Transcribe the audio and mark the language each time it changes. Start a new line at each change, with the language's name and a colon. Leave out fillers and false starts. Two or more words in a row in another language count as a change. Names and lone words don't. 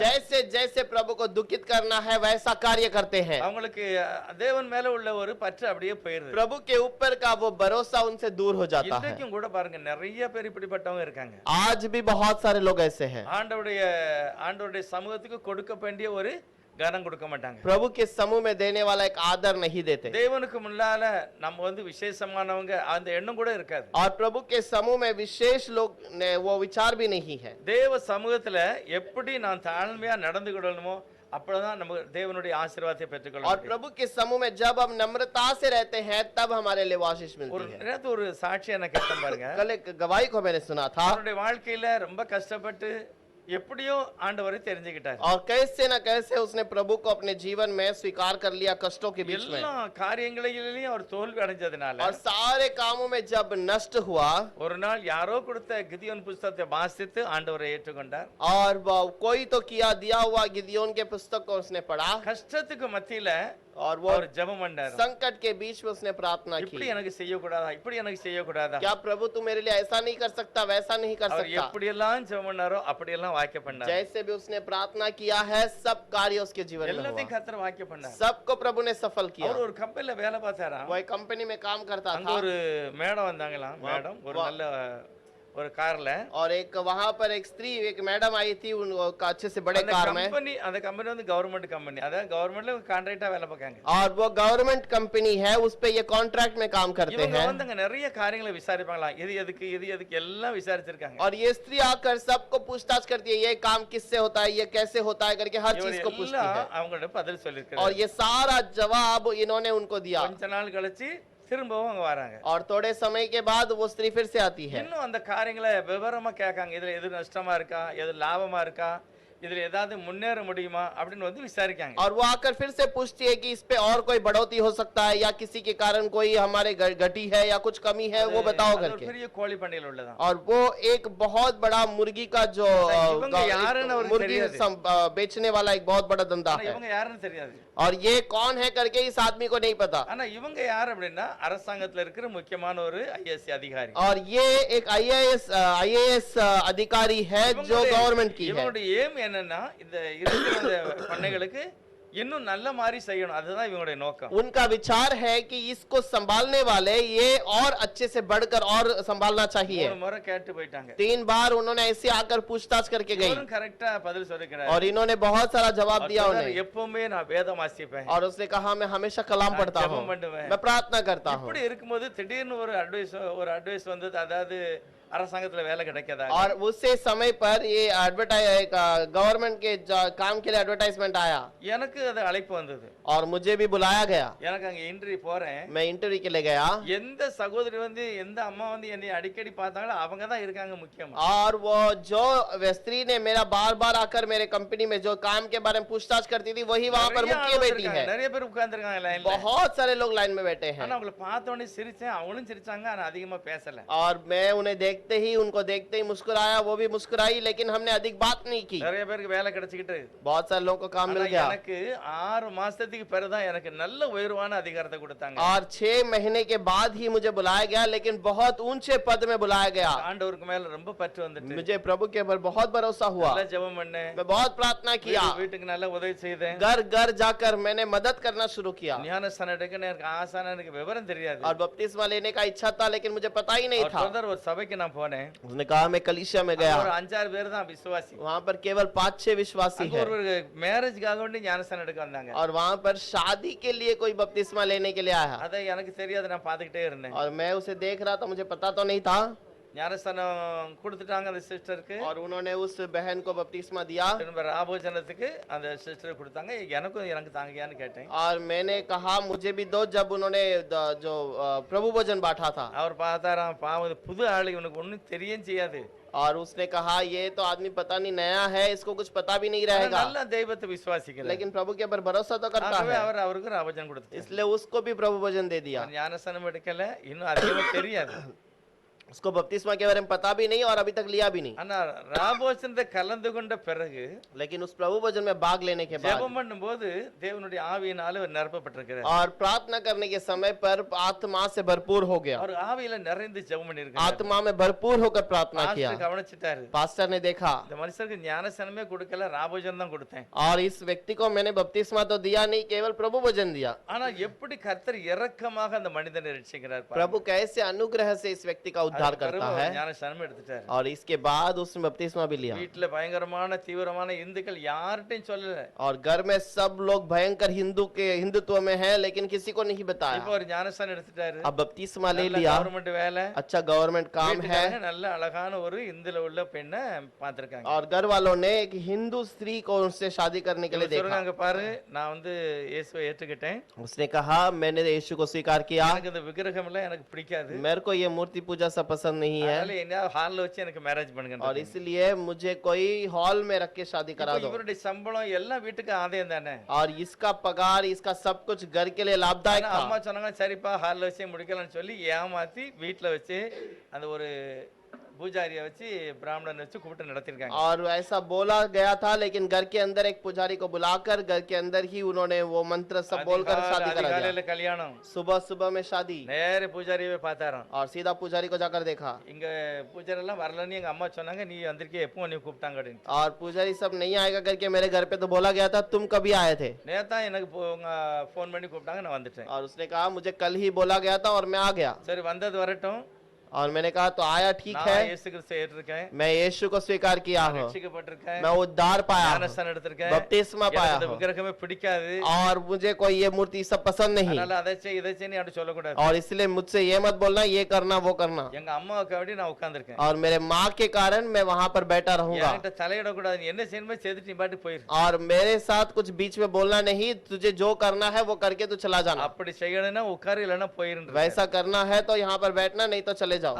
Hindi: जैसे जैसे प्रभु को दुखित करना है वैसा कार्य करते हैं।
Tamil: அவங்களுக்கு தேவன் மேல உள்ள ஒரு பற்று அப்படியே போயிருது.
Hindi: प्रभु के ऊपर का वो भरोसा उनसे दूर हो जाता है।
Tamil: இன்றைக்கும் கூட பாருங்க நிறைய பேர் இப்படிப்பட்டவங்க இருக்காங்க.
Hindi: आज भी बहुत सारे लोग ऐसे हैं,
Tamil: ஆண்டவருடைய சமூகத்துக்கு கொடுக்க வேண்டிய ஒரு கனம் கொடுக்க மாட்டாங்க.
Hindi: प्रभु के समूह में देने वाला एक आदर नहीं देते,
Tamil: தேவனுக்கு முன்னால நம்ம விசேஷமானவங்க அந்த எண்ணம் கூட இருக்காது.
Hindi: और प्रभु के समूह में विशेष लोग ने वो विचार भी नहीं है।
Tamil: தேவ சமூகத்துல எப்படி நான் தாழ்மையா நடந்து கொள்ளணுமோ அப்பதான் நம்ம தேவனுடைய ஆசீர்வாதத்தை பெற்றுக்கொள்ள
Hindi: और
Tamil: முடியும்.
Hindi: प्रभु के समूह में जब हम नम्रता से रहते हैं तब हमारे लिए आशीष
Tamil: ஒரு
Hindi: मिलती है।
Tamil: நேரத்து ஒரு சாட்சியை நான் கேட்டேன் பாருங்க.
Hindi: कल एक गवाही को मैंने सुना था,
Tamil: அவருடைய வாழ்க்கையில ரொம்ப கஷ்டப்பட்டு எப்படியோ ஆண்டவரை தெரிஞ்சுக்கிட்டார்.
Hindi: और कैसे न कैसे उसने प्रभु को अपने जीवन में स्वीकार कर लिया कष्टों के बीच में,
Tamil: எல்லா காரியங்களிலேயும் அவர் தோல்வி அடைஞ்சதுனால
Hindi: और सारे कामों में जब नष्ट हुआ
Tamil: ஒரு நாள் யாரோ கொடுத்த கிதியோன் புத்தகத்தை வாசித்து ஆண்டவரை ஏற்றுக்கொண்டார்.
Hindi: और कोई तो किया दिया हुआ गिदियोन के पुस्तक को उसने पढ़ा
Tamil: கஷ்டத்துக்கு மத்தியில
Hindi: और वो
Tamil: அவர் ஜெபம் பண்ணார்.
Hindi: संकट के बीच में उसने प्रार्थना
Tamil: இப்படி
Hindi: की,
Tamil: எனக்கு செய்யக்கூடாதா, இப்படி எனக்கு செய்யக்கூடாதா.
Hindi: क्या प्रभु तू मेरे लिए ऐसा नहीं कर सकता, वैसा नहीं कर
Tamil: அவர்
Hindi: सकता।
Tamil: எப்படி எல்லாம் ஜெபம் பண்ணாரோ அப்படி எல்லாம் வாக்கியம் பண்ணார்.
Hindi: जैसे भी उसने प्रार्थना किया है सब कार्य उसके जीवन में
Tamil: எல்லாத்தையும்
Hindi: हुआ,
Tamil: கர்த்தர் வாக்கியம் பண்ணார்.
Hindi: सबको प्रभु ने सफल किया।
Tamil: அவர் ஒரு கம்பெனில வேலை பார்த்தாராம்.
Hindi: वो एक कंपनी में काम करता
Tamil: அங்க
Hindi: था,
Tamil: ஒரு மேடம் வந்தாங்களாம். மேடம் ஒரு நல்ல ஒரு கார்ல.
Hindi: और एक वहां पर एक स्त्री, एक मैडम आई थी अच्छे से बड़े
Tamil: அந்த
Hindi: कार में,
Tamil: கம்பெனி
English: government company,
Tamil: அதாவது கவர்மெண்ட்ல கான்ட்ராக்டா வேலை பார்க்காங்க.
Hindi: और वो
English: government company
Hindi: है, उस पे ये कॉन्ट्रैक्ट में काम करते
Tamil: இவங்க
Hindi: हैं।
Tamil: அங்க நிறைய காரியங்களை விசாரிப்பாங்களாம். இது எதுக்கு எல்லாம் விசாரிச்சிருக்காங்க.
Hindi: और ये स्त्री आकर सबको पूछताछ करती है, ये काम किससे होता है, ये कैसे होता है करके हर चीज को पूछती है,
Tamil: அவங்களோட பதில்
Hindi: और
Tamil: சொல்லிருக்காங்க.
Hindi: ये सारा जवाब इन्होंने उनको दिया।
Tamil: கொஞ்ச நாள் கழிச்சு திரும்பவும் அங்க வராங்க.
Hindi: और थोड़े समय के बाद वो स्त्री फिर से आती है,
Tamil: இன்னும் அந்த காரியங்களை விவரமா கேட்காங்க. இதுல எது நஷ்டமா இருக்கா, எது லாபமா இருக்கா, இதுல ஏதாவது முன்னேற முடியுமா அப்படின்னு விசாரிக்காங்க.
Hindi: और वो आकर फिर से पूछती है कि इस पे और कोई बढ़ोतरी हो सकता है, या किसी के कारण कोई हमारे घटी है या कुछ कमी है, वो बताओ
Tamil: அது ஒரு
Hindi: करके।
Tamil: பெரிய கோழி பண்ணையில் உள்ளதான்.
Hindi: और वो एक बहुत बड़ा मुर्गी का जो
Tamil: இவங்க யாருன்னு அவருக்கு
Hindi: मुर्गी
Tamil: தெரியாது.
Hindi: बेचने वाला एक बहुत बड़ा धंधा
Tamil: ஆனா
Hindi: है,
Tamil: இவங்க யாருன்னு தெரியாது.
Hindi: और ये कौन है करके इस आदमी को नहीं पता।
Tamil: ஆனா இவங்க யார் அப்படின்னா அரசாங்கத்துல இருக்கிற முக்கியமான ஒரு ஐஏஎஸ் அதிகாரி.
Hindi: और ये एक आईएएस अधिकारी है जो गवर्नमेंट की है।
Tamil: இவனுடைய ஏம் என்னன்னா இந்த இருக்கிற அந்த பண்ணைகளுக்கு இன்னும் நல்ல மாதிரி செய்யணும், அதுதான் இவங்களுடைய நோக்கம்.
Hindi: उनका विचार है कि इसको संभालने वाले ये और अच्छे से बढ़कर और संभालना चाहिए।
Tamil: ஒரு முறை கேட்டு போயிட்டாங்க.
Hindi: 3 बार उन्होंने ऐसे आकर पूछताछ करके गई,
Tamil: இவரும் கரெக்டா பதில் சொல்லிக்கிறார்.
Hindi: और इन्होंने बहुत सारा जवाब दिया उन्हें,
Tamil: எப்பவுமே நான் வேதம் வாசிப்பேன்,
Hindi: और उसने कहा मैं हमेशा कलाम पढ़ता हूँ,
Tamil: ஜெபம் பண்ணுவேன்.
Hindi: मैं प्रार्थना करता हूँ।
Tamil: இப்படி இருக்கும்போது திடீர்னு ஒரு அட்வைஸ் வந்தது, அதாவது அரசாங்கத்துல வேலை கிடைக்காதா.
Hindi: और उसी समय पर ये गवर्नमेंट के काम के लिए एडवर्टाइजमेंट आया,
Tamil: எனக்கு அது அழைப்பு வந்தது.
Hindi: और मुझे भी बुलाया गया।
Tamil: எனக்கு அங்க இன்டர்வியூ போறேன்.
Hindi: मैं इंटरव्यू के लिए गया,
Tamil: எந்த சகோதரி எந்த அம்மா என்னை அடிக்கடி பார்த்தாங்களோ அவங்க தான் இருக்காங்க முக்கியம்.
Hindi: और वो जो स्त्री ने मेरा बार बार आकर मेरे कंपनी में जो काम के बारे में पूछताछ करती थी वही वहां पर मुख्य बैठी है।
Tamil: நிறைய பேர் உட்கார்ந்திருக்காங்க லைன்ல.
Hindi: बहुत सारे लोग लाइन में बैठे हैं,
Tamil: ஆனா அவங்கள பார்த்த உடனே சிரிச்சேன், அவங்களும் சிரிச்சாங்க, ஆனா அதிகமா பேசல.
Hindi: और मैं उन्हें देख देखते ही उनको देखते ही मुस्कुराया, वो भी मुस्कुराई, लेकिन हमने अधिक बात नहीं की।
Tamil: நிறைய பேருக்கு வேலை கிடைச்சிக்கிட்டு
Hindi: बहुत सारे लोगों को काम मिल
Tamil: ஆனா
Hindi: गया
Tamil: எனக்கு 6 மாசத்துக்கு பிறகுதான் எனக்கு நல்ல உயர்வான அதிகாரத்தை கொடுத்தாங்க.
Hindi: और 6 महीने के बाद ही मुझे बुलाया गया, लेकिन बहुत ऊंचे पद में बुलाया गया।
Tamil: ஆண்டவருக்கு மேல ரொம்ப பற்று வந்துட்டு
Hindi: मुझे प्रभु के ऊपर बहुत भरोसा हुआ,
Tamil: நல்லா ஜெபம் பண்ணேன்,
Hindi: मैं बहुत प्रार्थना किया,
Tamil: வீட்டுக்கு நல்ல உதவி செய்தேன்.
Hindi: घर घर जाकर मैंने मदद करना शुरू किया।
Tamil: ஞானஸ்தானம் எடுக்க எனக்கு ஆசான எனக்கு விவரம் தெரியாது.
Hindi: और बपतिस्मा लेने का इच्छा था, लेकिन मुझे पता ही नहीं
Tamil: அவர்
Hindi: था।
Tamil: சொல்றாரு, ஒரு சபைக்கு நான் போனேன்,
Hindi: उसने कहा मैं कलीसिया में गया,
Tamil: ஒரு 5-6 பேர் தான் விசுவாசி.
Hindi: वहां पर केवल 5-6 विश्वासी
Tamil: அங்க
Hindi: है,
Tamil: ஒரு மேரேஜ்க்காக வேண்டி ஞானஸ்தானம் எடுக்க வந்தாங்க.
Hindi: और वहां पर शादी के लिए कोई बपतिस्मा लेने के लिए आया,
Tamil: அதை எனக்கு தெரியாது, நான் பார்த்துக்கிட்டே இருந்தேன்.
Hindi: और मैं उसे देख रहा था, मुझे पता तो नहीं था।
Tamil: ஞானஸ்தானம் கொடுத்துட்டாங்க அந்த சிஸ்டருக்கு.
Hindi: और उन्होंने उस बहन को बपतिस्मा दिया,
Tamil: திரும்ப ராபோஜனத்துக்கு அந்த சிஸ்டர் கொடுத்தாங்க. எனக்கு தாங்கயான்னு கேட்டேன்.
Hindi: और मैंने कहा मुझे भी दो, जब उन्होंने जो प्रभु भोजन बांटा था।
Tamil: அவர் பார்த்தாராம், பாவம் புது ஆளு, இவனுக்கு ஒண்ணும் தெரியும் செய்யாது.
Hindi: और उसने कहा ये तो आदमी पता नहीं नया है, इसको कुछ पता भी नहीं रहेगा,
Tamil: நல்ல தெய்வத்தை விசுவாசிக்கல.
Hindi: लेकिन प्रभु के ऊपर भरोसा तो करता
Tamil: ஆகவே
Hindi: है,
Tamil: அவருக்கு ராபோஜனம் கொடுத்தார்.
Hindi: इसलिए उसको भी प्रभु भोजन दे दिया।
Tamil: ஞானஸ்தானம் எடுக்கல, இன்னும் அதிகமா தெரியாது.
Hindi: उसको बपतिस्मा के बारे में पता भी नहीं और अभी तक लिया भी नहीं,
Tamil: ஆனா ராபோஜனத்தை கலந்து கொண்ட பிறகு
Hindi: लेकिन उस प्रभु भोजन में भाग लेने के बाद
Tamil: ஜெபம் பண்ணும்போது தேவனுடைய ஆவியினால அவர் நிரப்பப்பட்டிருக்கிறார்.
Hindi: और प्रार्थना करने के समय पर आत्मा से भरपूर हो गया,
Tamil: அவர் ஆவியில நிறைந்து ஜெபம் பண்ணிருக்கார்.
Hindi: आत्मा में भरपूर होकर प्रार्थना किया।
Tamil: பாஸ்டர் கவனிச்சிட்டாரு,
Hindi: पास्टर ने देखा,
Tamil: இந்த மனுஷருக்கு ஞானஸ்தானமே கொடுக்கல, ராபோஜனம் தான் கொடுத்தேன்.
Hindi: और इस व्यक्ति को मैंने बपतिस्मा तो दिया नहीं, केवल प्रभु भोजन दिया।
Tamil: ஆனா எப்படி கர்த்தர் இரக்கமாக அந்த மனிதனை ரட்சிக்கிறார் பாருங்க.
Hindi: प्रभु कैसे अनुग्रह से इस व्यक्ति का उद्धार करता है,
Tamil: ஞானஸ்தானம் எடுத்துட்டாரு.
Hindi: और इसके बाद उसने बपतिस्मा भी लिया।
Tamil: வீட்டுல பயங்கரமான தீவிரமான இந்துக்கள் யார்கிட்டயும் சொல்லல.
Hindi: और घर में सब लोग भयंकर हिंदुत्व में हैं, लेकिन किसी को नहीं बताया।
Tamil: இப்போ ஒரு ஞானஸ்தானம் எடுத்துட்டாரு,
Hindi: अब बपतिस्मा ले लिया,
Tamil: கவர்மெண்ட் வேலை,
Hindi: अच्छा गवर्नमेंट काम है,
Tamil: வீட்டுக்காரங்க நல்ல அழகான ஒரு இந்துல உள்ள பெண்ணை பார்த்திருக்காங்க.
Hindi: और घर वालों ने एक हिंदू स्त्री को उनसे शादी करने के लिए देखा।
Tamil: சொல்றாங்க, பாரு நான் வந்து இயேசுவை ஏற்றுக்கிட்டேன்,
Hindi: उसने कहा मैंने यीशु को स्वीकार किया,
Tamil: எனக்கு இந்த விக்கிரகம் எல்லாம் எனக்கு பிடிக்காது,
Hindi: मेरे को ये मूर्ति पूजा सब पसंद नहीं है,
Tamil: அதனால என்ன ஹால்ல வச்சு எனக்கு மேரேஜ் பண்ணுங்க.
Hindi: और इसलिए मुझे कोई हॉल में रख के शादी करा दो।
Tamil: இவருடைய சம்பளம் எல்லாம் வீட்டுக்கு ஆதாயம் தானே.
Hindi: और इसका पगार, इसका सब कुछ घर के लिए लाभदायक
Tamil: ஆனா அம்மா
Hindi: था।
Tamil: சொன்னாங்க, சரிப்பா ஹால்ல வச்சே முடிக்கலாம்னு சொல்லி ஏமாத்தி வீட்டுல வச்சு அந்த ஒரு பூஜாரியை வச்சு பிராமணன் வச்சு கூப்பிட்டு நடத்திருக்காங்க.
Hindi: और ऐसा बोला गया था, लेकिन घर के अंदर एक पुजारी को बुलाकर घर के अंदर ही उन्होंने वो मंत्र सब बोलकर शादी करा दिया।
Tamil: அதிகாலையில கல்யாணம்,
Hindi: सुबह सुबह में शादी,
Tamil: நேர பூஜாரியவே பார்த்தாராம்.
Hindi: और सीधा पुजारी को जाकर देखा,
Tamil: இங்க பூஜாரி எல்லாம் வரலன்னு எங்க அம்மா சொன்னாங்க, நீ வந்திருக்கே, எப்போ நீ கூப்பிட்டாங்க அப்படின்னு.
Hindi: और पुजारी सब नहीं आएगा करके मेरे घर पे तो बोला गया था, तुम कभी आए थे?
Tamil: நேத்தா எனக்கு உங்க ஃபோன் பண்ணி கூப்பிட்டாங்க, நான் வந்துட்டேன்.
Hindi: और उसने कहा मुझे कल ही बोला गया था और मैं आ गया।
Tamil: சரி வந்தது வரட்டும்,
Hindi: और मैंने कहा तो आया, ठीक
Tamil: நான்
Hindi: है,
Tamil: இயேசு கிறிஸ்துவை ஏற்றிருக்கேன்,
Hindi: मैं यीशु को स्वीकार किया हूँ,
Tamil: ரட்சிக்கப்பட்டிருக்கேன்,
Hindi: मैं उद्धार पाया हूँ,
Tamil: ஞானஸ்தானம் எடுத்திருக்கேன்,
Hindi: बपतिस्मा
Tamil: எனக்கு
Hindi: पाया
Tamil: இந்த
Hindi: हूँ,
Tamil: விக்கிரகமே பிடிக்காது,
Hindi: और मुझे कोई ये मूर्ति सब पसंद नहीं,
Tamil: அதனால அதை செய் இதை செய் அப்படி சொல்லக்கூடாது.
Hindi: और इसलिए मुझसे ये मत बोलना, ये करना वो करना।
Tamil: எங்க அம்மாவுக்கு அப்படி நான் உட்கார்ந்திருக்கேன்.
Hindi: और मेरे माँ के कारण मैं वहां पर बैठा रहूंगा,
Tamil: என்கிட்ட தலையிடக்கூடாது, நீ என்ன செய்யணுமோ செய்துட்டு நீ பாட்டு போயிரு.
Hindi: और मेरे साथ कुछ बीच में बोलना नहीं, तुझे जो करना है वो करके तू चला जाना,
Tamil: அப்படி செய்யணும்னா உட்காரு, இல்லைன்னா போயிருன்ற.
Hindi: वैसा करना है तो यहाँ पर बैठना, नहीं तो चले जाओ।